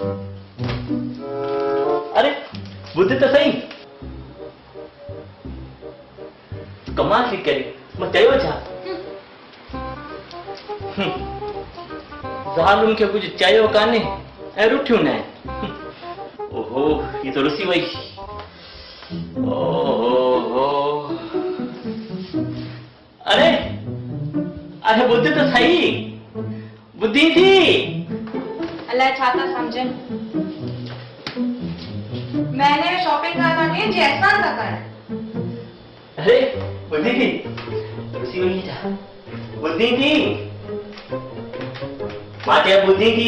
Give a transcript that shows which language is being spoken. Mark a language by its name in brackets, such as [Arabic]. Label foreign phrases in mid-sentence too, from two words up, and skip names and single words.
[Sindhi] अरे ॿुध त सही, कमाल थी करे, मां चयो छा? ज़ालुनि खे कुझु चयो कान्हे ऐं रुठियूं न आहिनि। ओहो [Hindi] ये तो [Sindhi] रुसी वई। ओहो अरे अरे ॿुध त सही, ॿुधी थी? अलाए छा था सम्झनि। महीने में शॉपिंग करण वञे जे एहसान था करण। अरे ॿुधी थी? रुसी वई छा? ॿुधी थी? मां चयो ॿुधी थी?